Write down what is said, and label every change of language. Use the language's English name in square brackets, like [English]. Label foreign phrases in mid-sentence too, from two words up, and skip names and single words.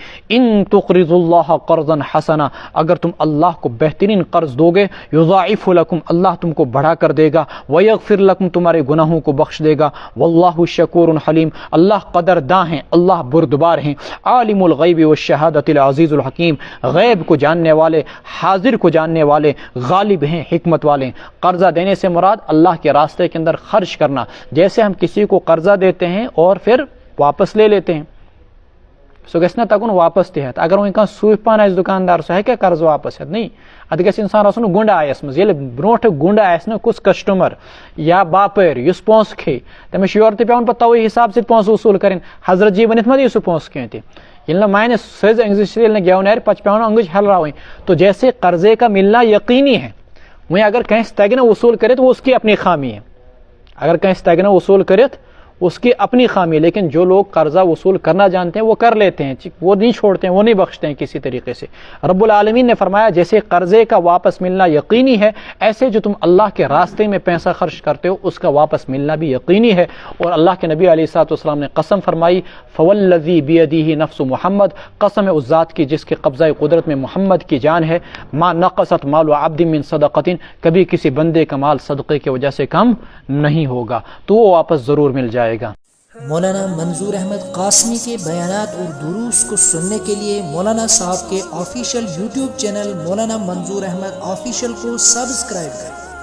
[Arabic] ان تقرضوا اللہ قرضا حسنا، [Urdu] اگر تم اللہ کو بہترین قرض دو گے، [Arabic] یضاعف لکم، [Urdu] اللہ تم کو بڑھا کر دے گا، [Arabic] ویغفر لکم، [Urdu] تمہارے گناہوں کو بخش دے گا، [Arabic] واللہ شکور حلیم، علیم، [Urdu] اللہ قدرداں ہیں، اللہ بردبار ہیں، [Arabic] عالم الغیب والشہادۃ العزیز الحکیم، [Urdu] غیب کو جاننے والے، حاضر کو جاننے والے، غالب ہیں، حکمت والے ہیں۔ قرضہ دینے سے مراد اللہ کے راستے کے اندر خرچ کرنا، جیسے ہم کسی کو قرضہ دیتے ہیں اور پھر واپس لے لیتے ہیں، [Kashmiri] سو گژھِ نہ تگُن واپس تہِ ہٮ۪تھ۔ اگر وۄنۍ کانٛہہ صوٗفۍ پہن آسہِ دُکاندار سُہ ہیٚکیٛاہ قرض واپس ہٮ۪تھ؟ نہیں، اتھ گژھِ اِنسان آسُن گُنڈایس منٛز۔ ییٚلہِ برونٛٹھٕ گُنڈٕ آسہِ نہ کُس کسٹمر یا باپٲرۍ یُس پونٛسہٕ کھیٚیہِ، تٔمِس چھُ یورٕ تہِ پیٚوان پتہٕ تَوَے حِساب سۭتۍ پونٛسہٕ وصوٗل کَرٕنۍ۔ حضرت جی ؤنِتھ ما دی سُہ پونٛسہٕ کینٛہہ تہِ، ییٚلہِ نہٕ مانہِ سٕز أنٛگجہِ ییٚلہِ نہٕ گٮ۪و نیرِ پتہٕ چھِ پیٚوان أنٛگٕج ہلراوٕنۍ۔ [Urdu] تو جیسے قرضے کا ملنا یقینی ہے، [Kashmiri] وۄنۍ اگر کٲنٛسہِ تگہِ نہٕ وصوٗل کٔرِتھ [Urdu] وہ اس کی اپنی خامی ہے، [Kashmiri] اگر کٲنٛسہِ تگہِ نہٕ وصوٗل کٔرِتھ [Urdu] اس کی اپنی خامی ہے، لیکن جو لوگ قرضہ وصول کرنا جانتے ہیں وہ کر لیتے ہیں، وہ نہیں چھوڑتے ہیں، وہ نہیں بخشتے ہیں کسی طریقے سے۔ رب العالمین نے فرمایا جیسے قرضے کا واپس ملنا یقینی ہے، ایسے جو تم اللہ کے راستے میں پیسہ خرچ کرتے ہو اس کا واپس ملنا بھی یقینی ہے۔ اور اللہ کے نبی علیہ الصلوۃ والسلام نے قسم فرمائی، [Arabic] فوالذی بیدہ نفس محمد، [Urdu] قسم ہے اس ذات کی جس کے قبضہ قدرت میں محمد کی جان ہے، [Arabic] ما نقصت مال عبد من صدقۃ، [Urdu] کبھی کسی بندے کا مال صدقے کی وجہ سے کم نہیں ہوگا، تو وہ واپس ضرور مل جائے گا۔ مولانا منظور احمد قاسمی کے بیانات اور دروس کو سننے کے لیے مولانا صاحب کے آفیشیل یوٹیوب چینل مولانا منظور احمد آفیشیل کو سبسکرائب کریں۔